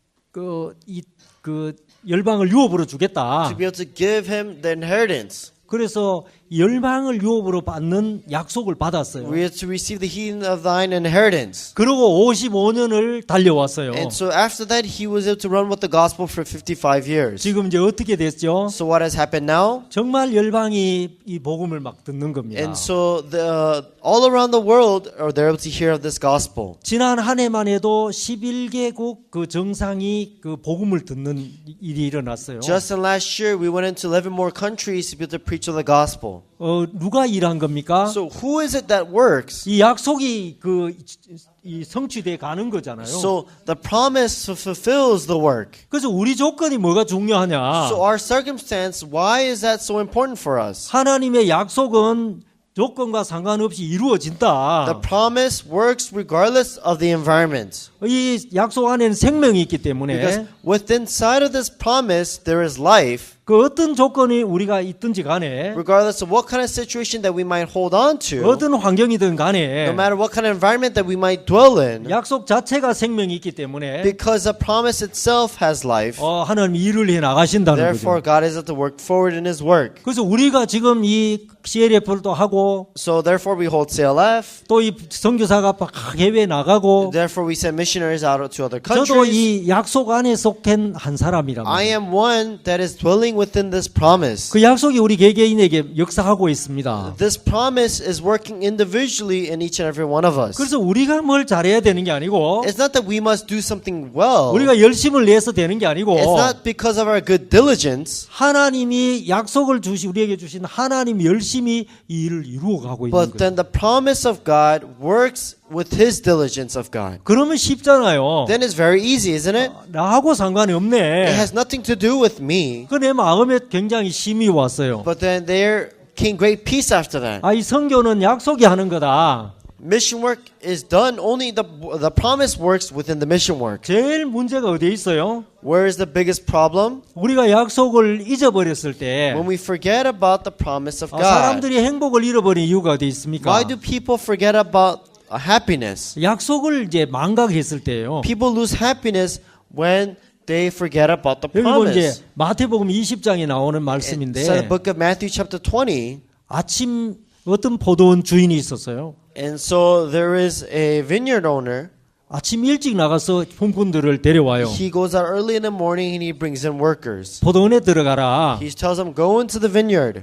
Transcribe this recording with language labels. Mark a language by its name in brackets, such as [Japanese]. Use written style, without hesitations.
[Korean] 그 열방을 유업으로 주겠다. [English] To be able to give him the inheritance. [Korean] 그래서 열방을 유업으로 받는 약속을 받았어요. [English] We are to receive the heathen of thine inheritance. [Korean] 그리고 55년을 달려왔어요. [English] And so after that, he was able to run with the gospel for 55 years. [Korean] 지금 이제 어떻게 됐죠? [English] So what has happened now? [Korean] 정말 열방이 이 복음을 막 듣는 겁니다. [English] And so all around the world are they able to hear of this gospel. [Korean] 지난 한 해만 해도 11개국 그 정상이 그 복음을 듣는 일이 일어났어요. [English] Just in last year, we went into 11 more countries to be able to preach the gospel. [Korean] 누가 일한 겁니까? [English] So who is it that works? [Korean] 이 약속이 이 성취돼 가는 거잖아요. [English] So the promise fulfills the work. [Korean] 그래서 우리 조건이 뭐가 중요하냐? [English] So our circumstance, why is that so important for us? [Korean] 하나님의 약속은 조건과 상관없이 이루어진다. [English] The promise works regardless of the environment. [Korean] 이 약속 안에는 생명이 있기 때문에 [English] Because within inside of this promise, there is life. [Korean] 그 어떤 조건이 우리가 있든지 간에 [English] Regardless of what kind of situation that we might hold on to, [Korean] 어떤 환경이든 간에 [English] no matter what kind of environment that we might dwell in, [Korean] 약속 자체가 생명이 있기 때문에 [English] because the promise itself has life, [Korean] 하나님이 일을 해 나가신다는 [English] therefore [Korean] 거죠. [English] God is able to work forward in His work. [Korean] 그래서 우리가 지금 이 CLF도 하고 [English] So therefore we hold CLF, [Korean] 또 이 선교사가 해외 나가고 [English] therefore we send missionaries out to other [Korean] 저도 [English] countries. [Korean] 이 약속 안에 속한 한 사람이랍니다. [English] I am one that is dwelling within this promise. [Korean] 그 약속이 우리 개개인에게 역사하고 있습니다. [English] This promise is working individually in each and every one of us. [Korean] 그래서 우리가 뭘 잘해야 되는 게 아니고 [English] It's not that we must do something well. [Korean] 우리가 열심을 내서 되는 게 아니고 [English] It's not because of our good diligence, [Korean] 하나님이 약속을 우리에게 주신 하나님이 열심히 이 일을 이루어가고 있는 [English] but then the promise of God works with His diligence of God. [Korean] 그러면 쉽잖아요. [English] Then it's very easy, isn't it? [Korean] 나하고 상관이 [English] It [Korean] 없네. [English] has nothing to do with me, [Korean] 그 내 마음에 굉장히 심이 왔어요. [English] but then there came great peace after that. [Korean] 이 선교는 약속이 하는 거다. [English] Mission work is done only the promise works within the mission work. [Korean] 제일 문제가 어디에 있어요? [English] Where is the biggest problem? [Korean] 우리가 약속을 잊어버렸을 때 [English] When we forget about the promise of God. [Korean] 사람들이 행복을 잃어버린 이유가 어디 있습니까? [English] Why do people forget about happiness? [Korean] 약속을 이제 망각했을 때예요. [English] People lose happiness when they forget about the [Korean] 여기 보면 이제 [English] promise. [Korean] 마태복음 20장에 나오는 [English] So the [Korean] 말씀인데 [English] book of Matthew chapter 20, [Korean] 아침 어떤 포도원 주인이 있었어요. [English] and so there is a vineyard owner. [Korean] 아침 일찍 나가서 품꾼들을 데려와요. [English] He goes out early in the morning and he brings in workers. [Korean] 포도원에 들어가라. [English] He tells them, go into the vineyard.